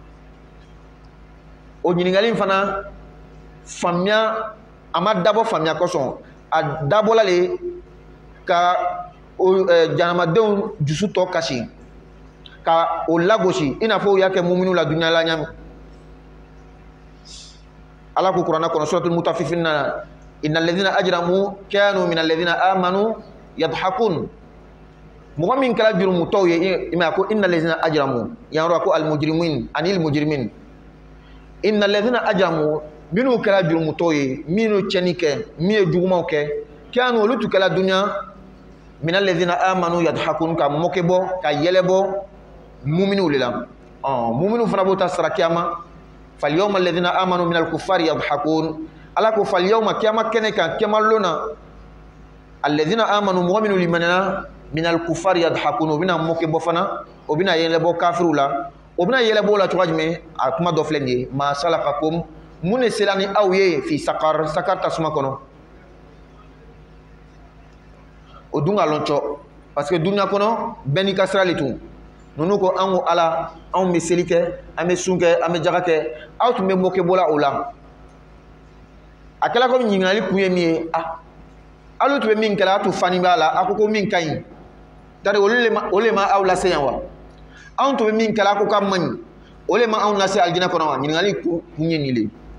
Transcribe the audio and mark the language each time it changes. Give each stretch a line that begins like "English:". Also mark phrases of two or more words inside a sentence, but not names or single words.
Bambara: o ɲininkali in fana faamuya a ma dabɔ faamuya kosɔn a dabɔla le ka jahanamadenw dusu tɔ kasi ka o lagosi i n'a fɔ u y'a kɛ muminu la dunuya la ɲami ala ko kuranna kɔnɔ suratul mutaffifin na
Arabic: إِنَّ الَّذِينَ أَجْرَمُوا كَانُوا مِنَ الَّذِينَ آمَنُوا يَضْحَكُونَ
Bambara: mɔgɔ min kɛra jurumutɔw ye i ma ko
Arabic: إِنَّ الَّذِينَ أَجْرَمُوا
Bambara: yan yɔrɔ ko
Arabic: الْمُجْرِمِينَ عَنِ الْمُجْرِمِينَ إِنَّ الَّذِينَ أَجْرَمُوا
Bambara: minnu kɛra jurumutɔw ye minnu cɛnni kɛ min ye jugumaw kɛ kanu olu tu kɛra dunuya
Arabic: مِنَ الَّذِينَ آمَنُوا يَضْحَكُونَ
Bambara: ka mɔkɛ bɔ ka yɛlɛ bɔ muminu le la muminu fana b'o ta sara kiyama
Arabic: فَالْيَوْمَ الَّذِينَ آمَنُوا مِنَ الْكُفَّارِ يَضْحَكُونَ
Bambara: ala ko
Arabic: فَالْيَوْمَ
Bambara: kiyama kɛnɛ kan kiyama lona
Arabic: الَّذِينَ آمَنُوا
Bambara: mɔgɔ minnu limanana
Arabic: مِنَ الْكُفَّارِ يَضْحَكُونَ
Bambara: o bɛna mɔkɛ bɔ fana o bɛna yɛlɛ bɔ kafiru la o bɛna yɛlɛ bɔ o la cogoya jumɛn a kuma dɔ filɛ nin ye
Arabic: مَا سَلَكَكُمْ
Bambara: mun de sera ni aw ye
Arabic: فِي سَقَرَ
Bambara: tasuma kɔnɔ o dun ka lɔn cɔ
French: parce que
Bambara: dunuya kɔnɔ bɛɛ n'i ka sira le tun ninnu ko an ko ala anw bɛ seli kɛ an bɛ sun kɛ an bɛ jaga kɛ aw tun bɛ mɔkɛ bɔla o la a kɛla komi ɲininkali kun ye min ye alu tun bɛ min kɛla a tun fani b'a la a ko min ka ɲi tari olu le ma aw lase yan wa anw tun bɛ min kɛla a ko k'a man ɲi o le ma anw lase alijinɛ kɔnɔ wa ɲininkali kun ye nin le